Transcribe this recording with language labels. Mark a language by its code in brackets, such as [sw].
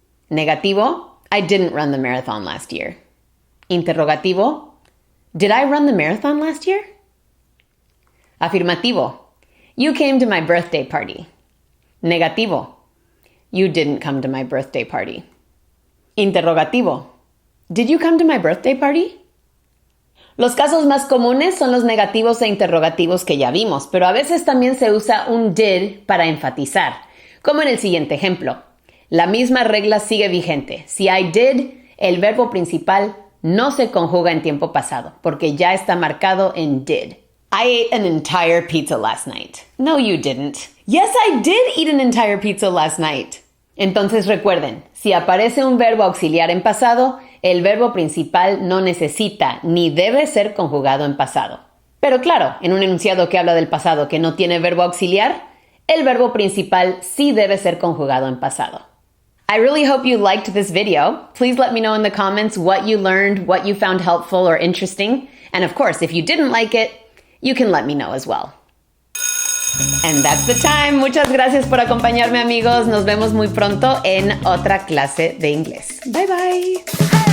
[en] Negativo, I didn't run the marathon last year. Interrogativo, did I run the marathon last year? Afirmativo, you came to my birthday party. Negativo, you didn't come to my birthday party. Interrogativo, did you come to my birthday party? [es] Los casos más comunes son los negativos e interrogativos que ya vimos, pero a veces también se usa un did para enfatizar, como en el siguiente ejemplo. La misma regla sigue vigente. Si [en] I did, [es] el verbo principal no se conjuga en tiempo pasado, porque ya está marcado en did. [en] I ate an entire pizza last night. No, you didn't. Yes, I did eat an entire pizza last night. [es] Entonces recuerden, si aparece un verbo auxiliar en pasado, el verbo principal no necesita ni debe ser conjugado en pasado. Pero claro, en un enunciado que habla del pasado que no tiene verbo auxiliar, el verbo principal sí debe ser conjugado en pasado. [en] I really hope you liked this video. Please let me know in the comments what you learned, what you found helpful or interesting. And of course, if you didn't like it, you can let me know as well. And that's the time. [es] Muchas gracias por acompañarme, amigos. Nos vemos muy pronto en otra clase de inglés. [en] Bye bye.